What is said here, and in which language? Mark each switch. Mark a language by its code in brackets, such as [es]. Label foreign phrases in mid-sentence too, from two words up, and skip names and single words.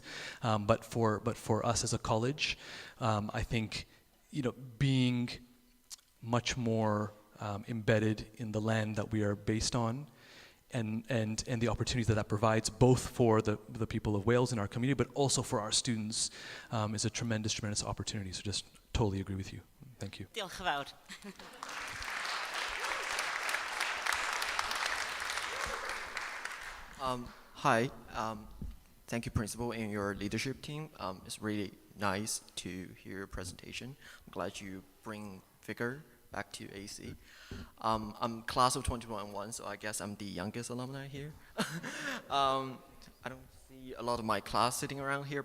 [en] But for us as a college, I think, you know, being much more embedded in the land that we are based on, and the opportunities that provides both for the people of Wales in our community, but also for our students, is a tremendous opportunity. So just totally agree with you. Thank you. [cy] Diolch yn fawr. [en] Hi, thank you, Principal, and your leadership team. It's really nice to hear your presentation. I'm glad you bring vigor back to AC. I'm class of 2021, so I guess I'm the youngest alumni here. I don't see a lot of my class sitting around here.